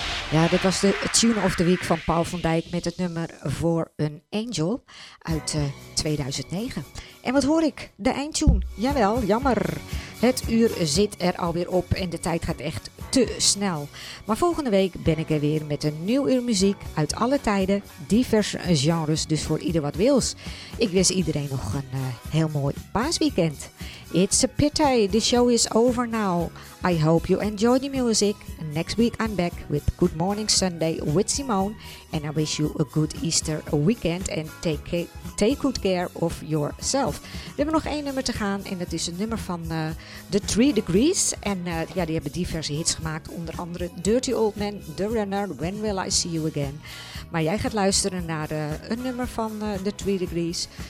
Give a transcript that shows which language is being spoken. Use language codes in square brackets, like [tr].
[nl] Ja, dit was de Tune of the Week van Paul van Dijk met het nummer For an Angel uit 2009. En wat hoor ik? De eindtune. Jawel, jammer. Het uur zit er alweer op en de tijd gaat echt te snel. Maar volgende week ben ik er weer met een nieuw uur muziek uit alle tijden. Diverse genres, dus voor ieder wat wils. Ik wens iedereen nog een heel mooi paasweekend. [en] It's a pity, the show is over now. I hope you enjoy the music. Next week I'm back with Good Morning Sunday with Simone. And I wish you a good Easter weekend. And take good care of yourself. [nl] We hebben nog één nummer te gaan. En dat is een nummer van The Three Degrees. En ja, die hebben diverse hits gemaakt. Onder andere Dirty Old Man, The Runner, When Will I See You Again. Maar jij gaat luisteren naar een nummer van The Three Degrees.